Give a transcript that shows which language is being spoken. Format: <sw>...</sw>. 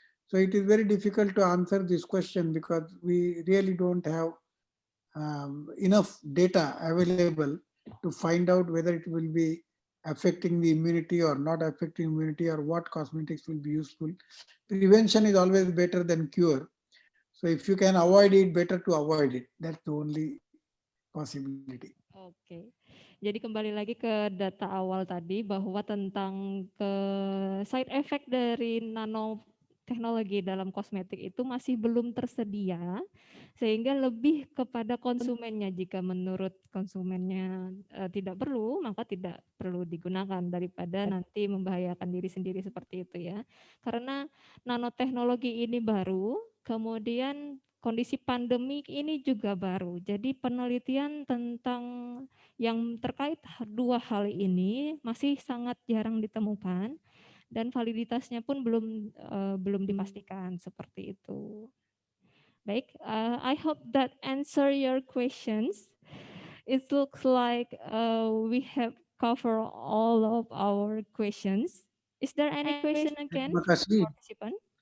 <en>So it is very difficult to answer this question because we really don't have enough data available to find out whether it will be affecting the immunity or not affecting immunity or what cosmetics will be useful. Prevention is always better than cure. So if you can avoid it, better to avoid it. That's the only possibility.</en> <id>Oke, jadi kembali lagi ke data awal tadi bahwa tentang side effect dari nanoteknologi dalam kosmetik itu masih belum tersedia, sehingga lebih kepada konsumennya. Jika menurut konsumennya tidak perlu, maka tidak perlu digunakan daripada nanti membahayakan diri sendiri seperti itu ya. Karena nanoteknologi ini baru, kemudian kondisi pandemik ini juga baru. Jadi penelitian tentang yang terkait dua hal ini masih sangat jarang ditemukan dan validitasnya pun belum dipastikan seperti itu.</id> <en>Baik, I hope that answer your questions. It looks like we have covered all of our questions. Is there any question again</en> <id>Terima</id> <en>from the</en> <id>kasih.</id> <en>participant?</en>